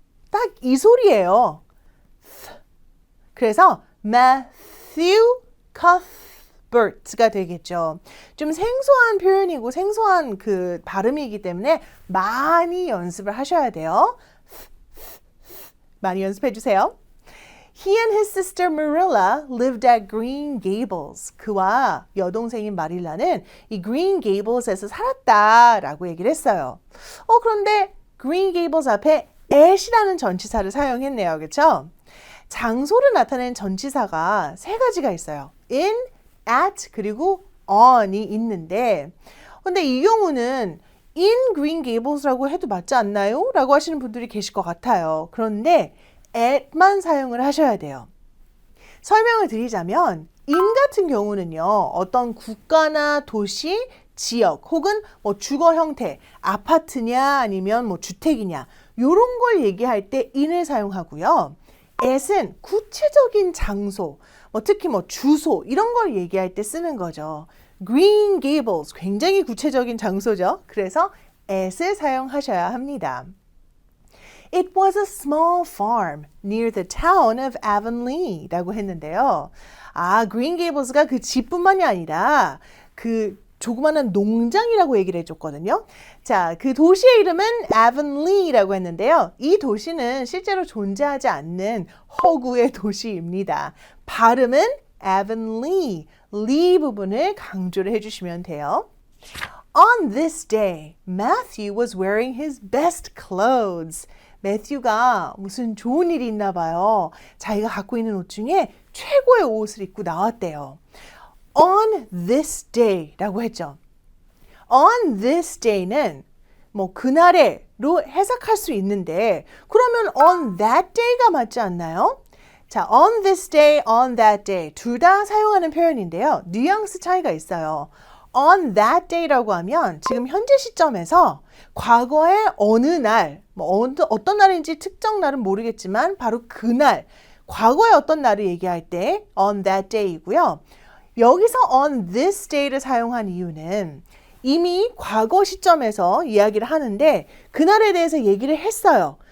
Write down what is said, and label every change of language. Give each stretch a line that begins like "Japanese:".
Korean: 딱 이 소리예요. 그래서 Matthew Cuthbert가 되겠죠. 좀 생소한 표현이고 생소한 그 발음이기 때문에 많이 연습을 하셔야 돼요. 많이 연습해 주세요.
English: He and his sister Marilla lived at Green Gables.
Korean: 그와 여동생인 마릴라는 이 Green Gables에서 살았다라고 얘기를 했어요. 그런데 Green Gables 앞에 at이라는 전치사를 사용했네요. 그렇죠? 장소를 나타내는 전치사가 세 가지가 있어요. in, at, 그리고 on이 있는데 근데 이 경우는
English: in Green Gables
Korean: 라고 해도 맞지 않나요? 라고 하시는 분들이 계실 것 같아요. 그런데 at만 사용을 하셔야 돼요. 설명을 드리자면 in 같은 경우는요. 어떤 국가나 도시, 지역 혹은 주거 형태, 아파트냐 아니면 주택이냐 이런 걸 얘기할 때 in을 사용하고요. at은 구체적인 장소, 특히 주소 이런 걸 얘기할 때 쓰는 거죠. Green Gables 굉장히 구체적인 장소죠. 그래서 at을 사용하셔야 합니다.
English: It was a small farm near the town of Avonlea
Korean: 라고 했는데요. Green Gables가 그 집뿐만이 아니라 그 조그마한 농장이라고 얘기를 해줬거든요. 자, 그 도시의 이름은 Avonlea라고 했는데요. 이 도시는 실제로 존재하지 않는 허구의 도시입니다. 발음은 Avonlea, lee 부분을 강조를 해주시면 돼요.
English: On this day, Matthew was wearing his best clothes.
Korean: 매튜가 무슨 좋은 일이 있나 봐요. 자기가 갖고 있는 옷 중에 최고의 옷을 입고 나왔대요.
English: On this day
Korean: 라고 했죠.
English: On this day
Korean: 는 뭐 그날에로 해석할 수 있는데 그러면
English: on that day
Korean: 가 맞지 않나요? 자,
English: on this day, on that day
Korean: 둘 다 사용하는 표현인데요. 뉘앙스 차이가 있어요.
English: on that day
Korean: 라고 하면 지금 현재 시점에서 과거의 어느 날, 뭐 어떤 날인지 특정 날은 모르겠지만 바로 그날, 과거의 어떤 날을 얘기할 때 on that day이고요. 여기서
English: on this day
Korean: 를 사용한 이유는 이미 과거 시점에서 이야기를 하는데 그날에 대해서 얘기를 했어요.